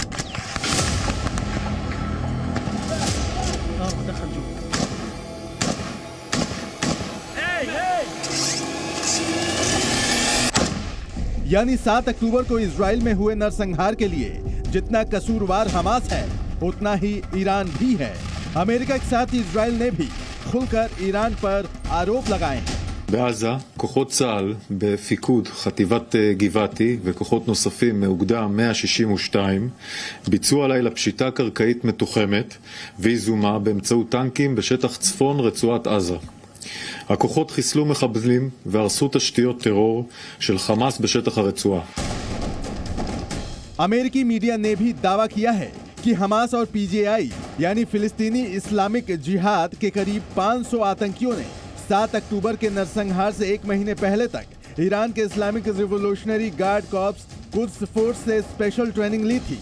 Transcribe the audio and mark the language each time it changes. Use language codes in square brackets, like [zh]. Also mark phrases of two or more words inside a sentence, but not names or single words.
[hi] यानी 7 अक्टूबर को इजराइल में हुए नरसंहार के लिए जितना कसूरवार हमास है, उतना ही ईरान भी है। अमेरिका के साथ इजराइल ने भी खुलकर ईरान पर आरोप लगाए हैं। [he] בעזה, כוחות צה"ל בפיקוד חטיבת גבעתי וכוחות נוספים מאוגדה 162 ביצעו הלילה פשיטה קרקעית מתוחמת ויזומה באמצעות טנקים בשטח צפון רצועת עזה. הכוחות חיסלו מחבלים והרסו תשתיות טרור של חמאס בשטח הרצועה. [hi] अमेरिकी मीडिया ने भी दावा किया है कि हमास और पीजीआई यानी फिलिस्तीनी इस्लामिक जिहाद के करीब 500 आतंकियों ने 7 अक्टूबर के नरसंहार से एक महीने पहले तक ईरान के इस्लामिक रिवोल्यूशनरी गार्ड कॉर्प्स कुद्स फोर्स से [en] special training [hi] ली थी।